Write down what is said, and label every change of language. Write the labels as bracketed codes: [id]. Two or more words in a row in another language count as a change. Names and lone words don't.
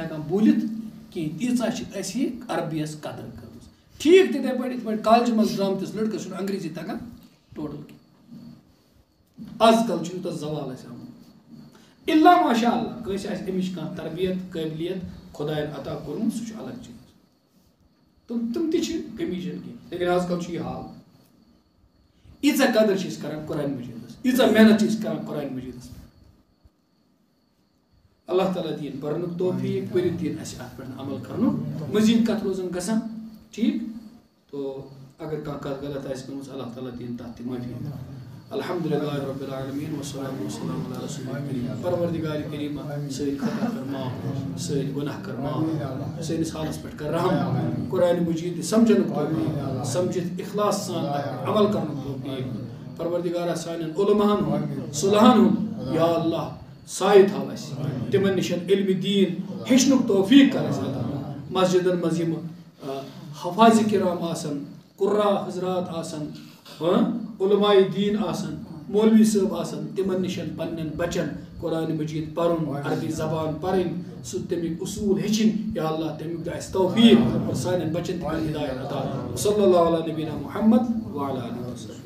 [ks] ہٮ۪کان بوٗلِتھ کِہیٖنۍ تیٖژاہ چھِ اَسہِ عربیَس قدر کٔرمٕژ ٹھیٖک تِتھَے پٲٹھۍ یِتھ پٲٹھۍ کالجہِ منٛز درٛامتِس لٔڑکَس چھُنہٕ انگریٖزی تگان ٹوٹل کینٛہہ آز کل چھُ یوٗتاہ زوال اَسہِ آمُت [ar] اِلا ماشاء اللہ [ks] کٲنٛسہِ آسہِ اَمِچ کانٛہہ تربیت قٲبلیت خۄدایَن عطا کوٚرمُت سُہ چھُ الگ چیٖز تِم تہِ چھِ کٔمی چھَنہٕ کینٛہہ لیکِن آز کل چھُ یہِ حال ییٖژاہ قدر چھِ أسۍ کران قرآنِ مجیٖدَس ییٖژاہ محنت چھِ أسۍ کران قرآنِ مجیٖدَس پٮ۪ٹھ اللہ تعالیٰ دِیِن پَرنُک توفیٖق پٔرِتھ دِیِن اَسہِ اَتھ پٮ۪ٹھ عمل کَرنُک مٔزیٖد کَتھ روزان گژھان ٹھیٖک تو اگر کانٛہہ کَتھ غلط آسہِ گٔمٕژ اللہ تعالیٰ دِیِن تَتھ تہِ معٲفی [ar] الحمدُاللہ رب العالمیٖن وَالصَّلَاةُ وَالسَّلامُ عَلَى رسوٗلِهِ الْكَرِيمِ [ks] پروردِگارِ کریٖمہ سٲنۍ خطا کر معاف سٲنۍ گۄناہ کر معاف سٲنِس حالَس پٮ۪ٹھ کر رحم قرآنِ مجیٖد سمجھنُک توفیٖق سمجھِتھ اخلاص سان عمل کرنُک توفیٖق پروردگارہ سانن علماءن ہن صلحن ہن [ar] یا اللہ [ks] سایہ تھاو اس تمن نشن علم دین ہیچنک توفیق کر اس عطا مسجدن مزیم حفاظ کرام آسن قرہ حضرات آسن علماء دین آسن مولوی صاحب آسن تمن نشن پنن بچن قرآن مجید پرن عربی زبان پرن سو تمیک اصول ہچن [ar] یا اللہ [ks] تمیک دا اس توفیق اور سانن بچن تمن ہدایت عطا [ar] صلی اللہ علیہ نبینا محمد وعلی آلہ وسلم.